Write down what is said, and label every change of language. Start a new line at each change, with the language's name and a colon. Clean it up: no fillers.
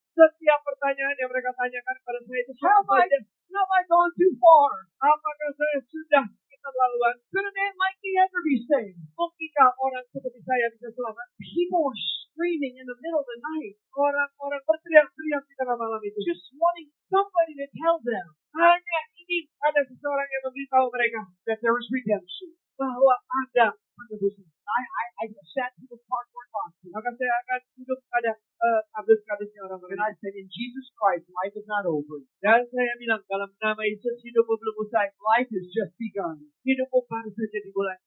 Indonesian: Setiap pertanyaan yang mereka tanyakan pada saya itu
English: Have
Indonesian: sama
English: I,
Indonesian: saja.
English: have I gone too far?
Indonesian: Apakah saya sudah keterlaluan?
English: Could a man like me ever be saved?
Indonesian: Mungkinkah orang seperti saya bisa selamat?
English: People were screaming in the middle of the night,
Indonesian: Orang-orang berteriak-teriak di tengah malam itu.
English: just wanting somebody to tell them
Indonesian: Hanya ingin ada seseorang yang memberitahu mereka
English: that there was redemption.
Indonesian: bahwa ada penebusan.
English: I sat to the cardboard boxes
Indonesian: Maka saya akan duduk pada kardus-kardusnya orang-orang.
English: and I said, in Jesus Christ, life is not over.
Indonesian: Dan saya bilang, dalam nama Yesus, hidupmu belum usai.
English: Life has just begun.
Indonesian: Hidupmu baru saja dimulai.